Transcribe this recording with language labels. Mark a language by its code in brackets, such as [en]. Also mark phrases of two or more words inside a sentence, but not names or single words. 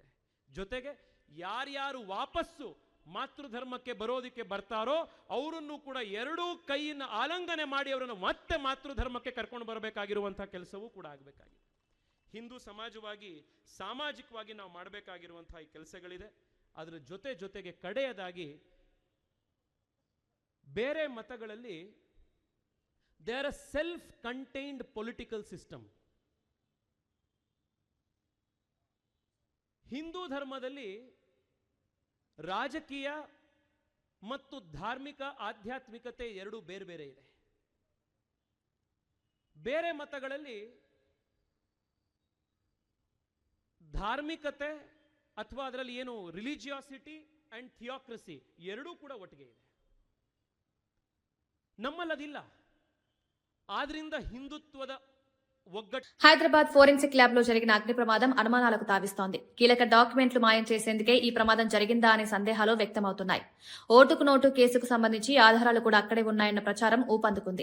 [kn] ಜೊತೆಗೆ ಯಾರ್ಯಾರು ವಾಪಸ್ಸು ಮಾತೃಧರ್ಮಕ್ಕೆ ಬರೋದಕ್ಕೆ ಬರ್ತಾರೋ ಅವರನ್ನು ಕೂಡ ಎರಡೂ ಕೈಯನ್ನು ಆಲಂಗನೆ ಮಾಡಿ ಅವರನ್ನು ಮತ್ತೆ ಮಾತೃಧರ್ಮಕ್ಕೆ ಕರ್ಕೊಂಡು ಬರಬೇಕಾಗಿರುವಂತಹ ಕೆಲಸವೂ ಕೂಡ ಆಗಬೇಕಾಗಿದೆ. ಹಿಂದೂ ಸಮಾಜವಾಗಿ ಸಾಮಾಜಿಕವಾಗಿ ನಾವು ಮಾಡಬೇಕಾಗಿರುವಂತಹ ಈ ಕೆಲಸಗಳಿದೆ. ಅದರ ಜೊತೆಗೆ ಕಡೆಯದಾಗಿ ಬೇರೆ ಮತಗಳಲ್ಲಿ [en] they are a self-contained political system. [kn] ಹಿಂದೂ ಧರ್ಮದಲ್ಲಿ ರಾಜಕೀಯ ಮತ್ತು ಧಾರ್ಮಿಕ ಆಧ್ಯಾತ್ಮಿಕತೆ ಎರಡು ಬೇರೆ ಬೇರೆ ಇದೆ. ಬೇರೆ ಮತಗಳಲ್ಲಿ ಧಾರ್ಮಿಕತೆ ಅಥವಾ ಅದರಲ್ಲಿ ಏನು [en] religiosity and theocracy [kn] ಎರಡೂ ಕೂಡ ಒಟ್ಟಿಗೆ ಇದೆ. ನಮ್ಮಲ್ಲದಿಲ್ಲ. ಆದ್ರಿಂದ ಹಿಂದುತ್ವದ [te] హైదరాబాద్ ఫోరెన్సిక్ ల్యాబ్ లో జరిగిన అగ్ని ప్రమాదం అనుమానాలకు తావిస్తోంది. కీలక డాక్యుమెంట్లు మాయం చేసేందుకే ఈ ప్రమాదం జరిగిందా అనే సందేహాలు వ్యక్తమవుతున్నాయి. ఓటుకు నోటు కేసుకు సంబంధించి ఆధారాలు కూడా అక్కడే ఉన్నాయన్న ప్రచారం ఊపందుకుంది.